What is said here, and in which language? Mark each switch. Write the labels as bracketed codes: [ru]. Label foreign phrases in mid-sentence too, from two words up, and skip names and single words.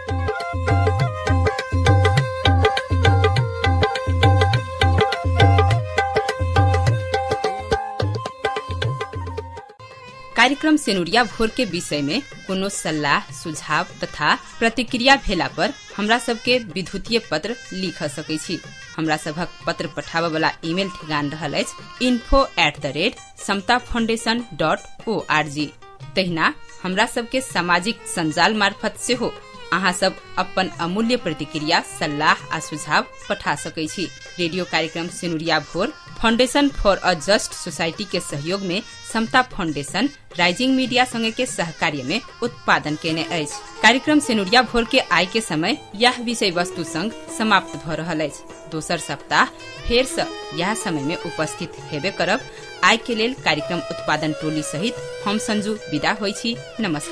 [mai] कार्यक्रम सेनुरिया भोर के विषय में कोनो सलाह सुझाव तथा प्रतिक्रिया भेला पर हमरा सबके विद्युतीय पत्र लिख सकै छी। हमरा सबक पत्र पठाबय वाला ईमेल ठेगान रहल अछि info@samtafoundation.org। तहिना हमरा सबके सामाजिक संजाल मार्फत सेहो अहाँ सब अपन अमूल्य प्रतिक्रिया सलाह आ सुझाव पठा सकै छी। रेडियो कार्यक्रम सेनुरिया भोर फाउंडेशन फॉर अ जस्ट सोसाइटी के सहयोग में समता फाउंडेशन राइजिंग मीडिया संगे के सहकार्य में उत्पादन केने अछि। कार्यक्रम सेनुरिया भोर के आय के समय यह विषय वस्तु संग समाप्त भ रहल अछि। दोसर सप्ताह फेर से यह समय में उपस्थित हेबे करब। आय के लेल कार्यक्रम उत्पादन टोली सहित हम संजू विदा होई छी।